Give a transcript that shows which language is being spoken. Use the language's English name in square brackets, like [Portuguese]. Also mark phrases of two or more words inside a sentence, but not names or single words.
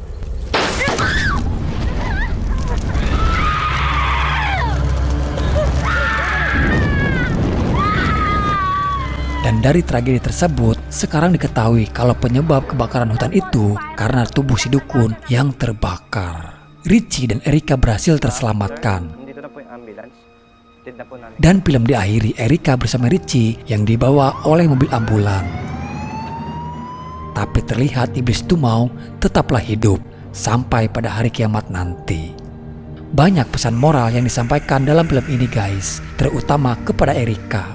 [Indonesian] Dan dari tragedi tersebut, sekarang diketahui kalau penyebab kebakaran hutan itu karena tubuh si dukun yang terbakar. Richie dan Erika berhasil terselamatkan. [Filipino] Dito na po yung ambulance. Tid na po namin. [Indonesian] Dan film diakhiri Erika bersama Richie yang dibawa oleh mobil ambulan. Tapi terlihat iblis Tumau tetaplah hidup sampai pada hari kiamat nanti. Banyak pesan moral yang disampaikan dalam film ini guys, terutama kepada Erika.